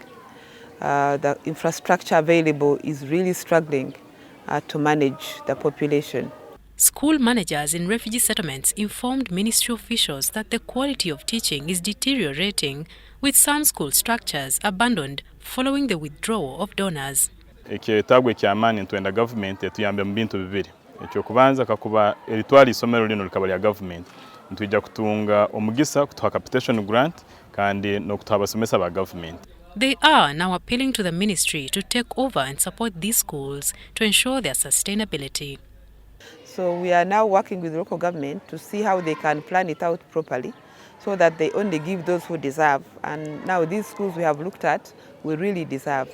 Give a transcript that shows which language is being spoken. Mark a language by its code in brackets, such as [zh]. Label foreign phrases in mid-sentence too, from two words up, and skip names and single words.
[en] The infrastructure available is really struggling to manage the population. School managers in refugee settlements informed ministry officials that the quality of teaching is deteriorating, with some school structures abandoned following the withdrawal of donors. [nyn] Ekyetagwe ky'amaanyi ntwenda government etuyambe mu bintu bibiri. Ekyokubanza kakuba eritwali isomero lino likaba lya government ntujja kutunga omugisa kutuha [en] capitation grant [nyn] kandi n'okutuha abasomesa ba government. [en] They are now appealing to the ministry to take over and support these schools to ensure their sustainability. So we are now working with the local government to see how they can plan it out properly so that they only give those who deserve. And now these schools we have looked at, we really deserve.